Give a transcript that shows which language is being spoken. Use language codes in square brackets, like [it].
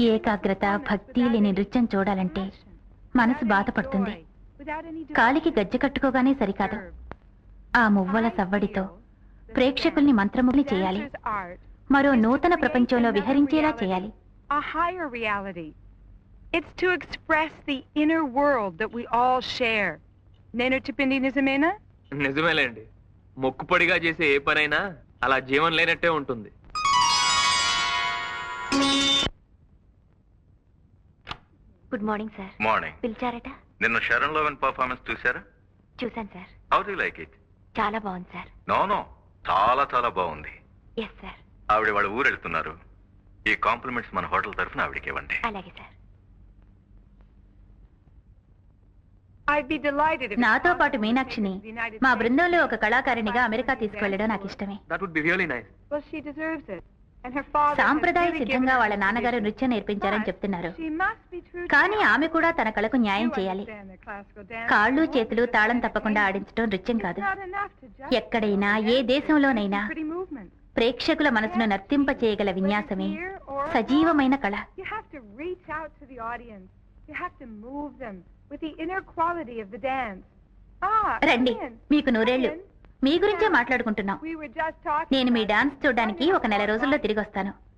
[te] ఏకాగ్రత భక్తి లేని నృత్యం చూడాలంటే మనసు బాధపడుతుంది. కాలికి గజ్జె కట్టుకోగానే సరికాదు, ఆ మువ్వల సవ్వడితో ప్రేక్షకుల్ని మంత్రముగ్ని చేయాలి, మరో నూతన ప్రపంచంలో విహరించేలా చేయాలి. [en] A higher reality. It's to express the inner world that we all share. [te] Nenu Tipindi Nizamena? నిజమేలేండి, మొక్కుపొడిగా చేసే ఏ పనైనా అలా జీవం లేనట్టే ఉంటుంది. [en] Good morning sir. Morning. [te] పిలిచారట? నిన్న షరణ్ లోవెన్ పర్ఫార్మెన్స్ చూసారా? చూసాను sir. [en] How do like it? [te] చాలా బాగుంది సార్. నో చాలా చాలా బాగుంది. [en] Yes sir. [te] ఆవిడ వాళ్ళ ఊరు వెళ్తున్నారు. ఈ కాంప్లిమెంట్స్ మన హోటల్ తరఫున ఆవిడకి ఇవ్వండి. అలాగే sir. [en] I'd be delighted if [te] నాతో పాటు మీనాక్షిని మా బృందంలో ఒక కళాకారిణిగా అమెరికా తీసుకువెళ్లడం నాకు ఇష్టమే. [en] That would be really nice. Well, she deserves it. And her father [te] సాంప్రదాయ సిద్ధంగా వాళ్ళ నాన్నగారు నృత్యం నేర్పించారని చెప్తున్నారు. [en] She must be true. [te] కానీ ఆమె కూడా తన కళకు న్యాయం చేయాలి. కాళ్ళు చేతులు తాళం తప్పకుండా ఆడించడం నృత్యం కాదు. ఎక్కడైనా ఏ దేశంలోనైనా ప్రేక్షకుల మనసును నర్తింప చేయగల విన్యాసమే సజీవమైన కళ. [en] You have to reach out to the audience. You have to move them with the inner quality of the dance. [te] రండి, మీకు నూరేళ్లు. మీ గురించే మాట్లాడుకుంటున్నాం. [en] We were just talking. [te] నేను మీ డాన్స్ చూడడానికి ఒక నెల రోజుల్లో తిరిగి వస్తాను.